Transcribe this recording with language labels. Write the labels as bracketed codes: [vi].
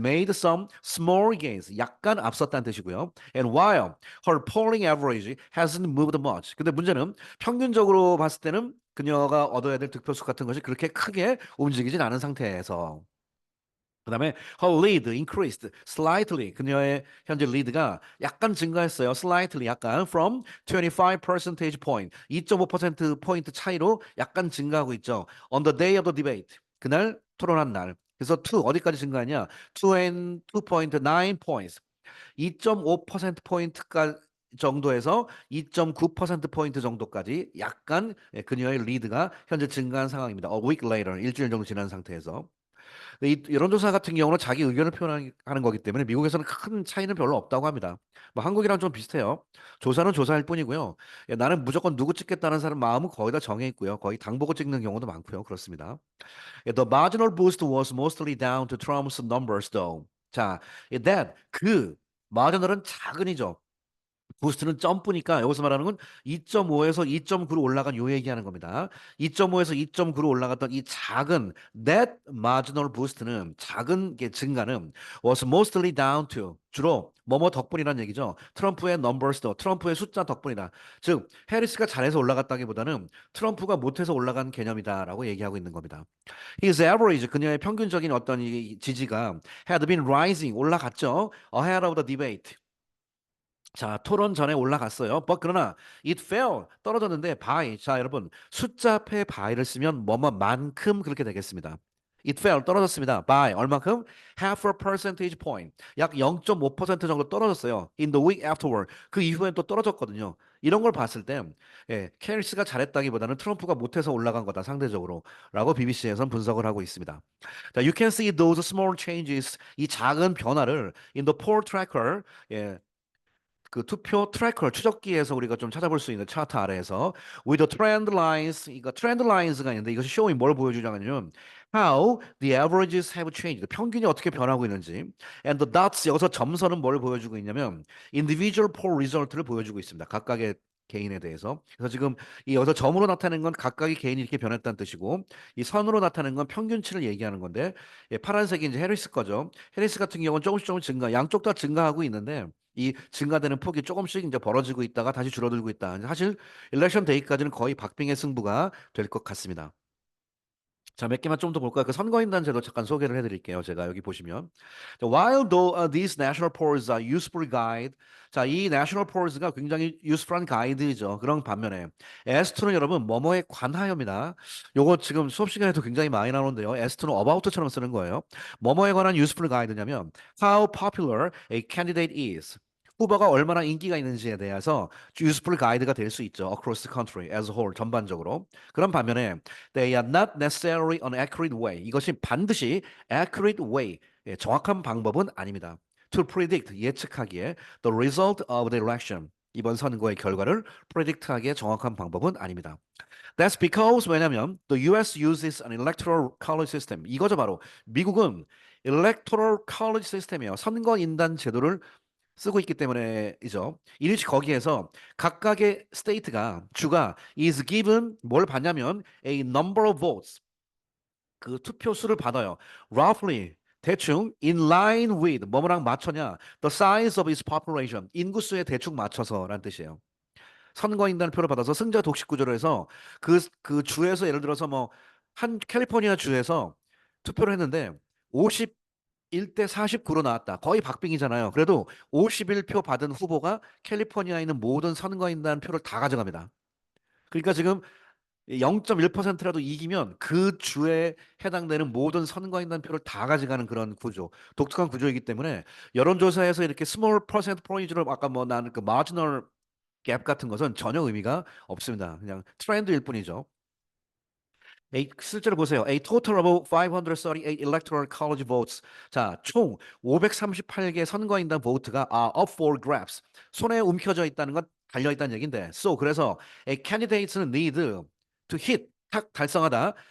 [en] some small gains [ko] 약간 앞섰다는 뜻이고요 [en] and while her polling average hasn't moved much [ko] 근데 문제는 평균적으로 봤을 때는 그녀가 얻어야 될 득표수 같은 것이 그렇게 크게 움직이진 않은 상태에서 그다음에 [en] her lead increased slightly. [ko] 그녀의 현재 리드가 약간 증가했어요. [en] slightly 약간 from 25 percentage point. [ko] 2.5% 포인트 차이로 약간 증가하고 있죠. [en] On the day of the debate. [ko] 그날 토론한 날. 그래서 어디까지 증가하냐? [en] 2.9 points. [ko] 2.5% 포인트까지 정도에서 2.9% 포인트 정도까지 약간 그녀의 리드가 현재 증가한 상황입니다. [en] A week later, [ko] 일주일 정도 지난 상태에서. 근데 이 여론조사 같은 경우는 자기 의견을 표현하는 거기 때문에 미국에서는 큰 차이는 별로 없다고 합니다. 뭐 한국이랑 좀 비슷해요. 조사는 조사일 뿐이고요. 예, 나는 무조건 누구 찍겠다는 사람 마음은 거의 다 정해 있고요. 거의 당 보고 찍는 경우도 많고요. 그렇습니다. [en] 예, The marginal boost was mostly down to Trump's numbers, though. [ko] 자, that 그 마지널은 작은이죠. 부스트는 점프니까 여기서 말하는 건 2.5에서 2.9로 올라간 요 얘기하는 겁니다. 2.5에서 2.9로 올라갔던 이 작은 [en] net marginal boost [ko] 는 작은 게 증가는 [en] was mostly down to [ko] 주로 뭐뭐 덕분이라는 얘기죠. 트럼프의 넘버스도 트럼프의 숫자 덕분이다. 즉 해리스가 잘해서 올라갔다기보다는 트럼프가 못해서 올라간 개념이다라고 얘기하고 있는 겁니다. [en] His average [ko] 그녀의 평균적인 어떤 이 지지가 [en] had been rising [ko] 올라갔죠. [en] Ahead of the debate. [ko] 자, 토론 전에 올라갔어요. 그러나 it fell 떨어졌는데 by 자, 여러분 숫자 앞에 by를 쓰면 뭐뭐만큼 그렇게 되겠습니다. It fell 떨어졌습니다. by 얼마큼? [en] Half a percentage point. [ko] 약 0.5% 정도 떨어졌어요. [en] In the week afterward. [ko] 그 이후엔 또 떨어졌거든요. 이런 걸 봤을 때 예, 캐리스가 잘했다기보다는 트럼프가 못해서 올라간 거다 상대적으로 라고 BBC에선 분석을 하고 있습니다. 자, [en] you can see those small changes [ko] 이 작은 변화를 [en] in the poll tracker [ko] 예, 그 투표 트래커 추적기에서 우리가 좀 찾아볼 수 있는 차트 아래에서 [en] with the trend lines [ko] 이거 트렌드 라인스가 있는데 이것이 showing 뭘 보여주냐면요 [en] how the averages have changed [ko] 평균이 어떻게 변하고 있는지 [en] and the dots [ko] 여기서 점선은 뭘 보여주고 있냐면 [en] individual poll result [ko] 를 보여주고 있습니다. 각각의 개인에 대해서. 그래서 지금 이 여기서 점으로 나타내는 건 각각의 개인이 이렇게 변했다는 뜻이고 이 선으로 나타내는 건 평균치를 얘기하는 건데 예, 파란색이 이제 해리스 거죠. 해리스 같은 경우는 조금씩 증가, 양쪽 다 증가하고 있는데 이 증가되는 폭이 조금씩 이제 벌어지고 있다가 다시 줄어들고 있다. 사실 일렉션 데이까지는 거의 박빙의 승부가 될 것 같습니다. 자, 몇 개만 좀 더 볼까요? 그 선거인단 제도 잠깐 소개를 해드릴게요. 제가 여기 보시면. [en] 자, While though these national polls are useful guide, [ko] 자, 이 national polls가 굉장히 useful한 가이드죠. 그런 반면에 S2는 여러분 뭐뭐에 관하여입니다. 요거 지금 수업 시간에도 굉장히 많이 나오는데요. S2는 about처럼 쓰는 거예요. 뭐뭐에 관한 useful 가이드냐면 [en] how popular a candidate is. [ko] 후보가 얼마나 인기가 있는지에 대해서 useful 가이드가 될 수 있죠. [en] Across the country as a whole 전반적으로. [ko] 그런 반면에 [en] They are not necessarily an accurate way. [ko] 이것이 반드시 [en] accurate way, [ko] 예, 정확한 방법은 아닙니다. [en] To predict, [ko] 예측하기에 [en] the result of the election. [ko] 이번 선거의 결과를 predict하기에 정확한 방법은 아닙니다. [en] That's because [ko] 왜냐면 [en] the US uses an electoral college system. [ko] 이거죠 바로 미국은 [en] electoral college system [ko] 이에요. 선거인단 제도를 쓰고 있기 때문에이죠. 이르시 거기에서 각각의 스테이트가 주가 [en] is given [ko] 뭘 받냐면 [en] a number of votes [ko] 그 투표 수를 받아요. [en] Roughly 대충 in line with [ko] 뭐뭐랑 맞춰냐 [en] the size of its population [ko] 인구수에 대충 맞춰서라는 뜻이에요. 선거인단 표를 받아서 승자 독식 구조로 해서 그 주에서 예를 들어서 뭐 한 캘리포니아 주에서 투표를 했는데 1대 49로 나왔다. 거의 박빙이잖아요. 그래도 51표 받은 후보가 캘리포니아에 있는 모든 선거인단 표를 다 가져갑니다. 그러니까 지금 0.1%라도 이기면 그 주에 해당되는 모든 선거인단 표를 다 가져가는 그런 구조, 독특한 구조이기 때문에 여론조사에서 이렇게 스몰 퍼센트 포인트를 아까 뭐 나는 그 마지널 갭 같은 것은 전혀 의미가 없습니다. 그냥 트렌드일 뿐이죠. 실제로 보세요. [en] A total of 538 electoral college votes. [ko] 자, 총 538개 선거인단 보트가 [en] are up for grabs. [ko] 손에 움켜져 있다는 건 달려 있다는 얘긴데. [en] So [ko] 그래서 [en] a candidate는 need to hit [ko] 탁 달성하다.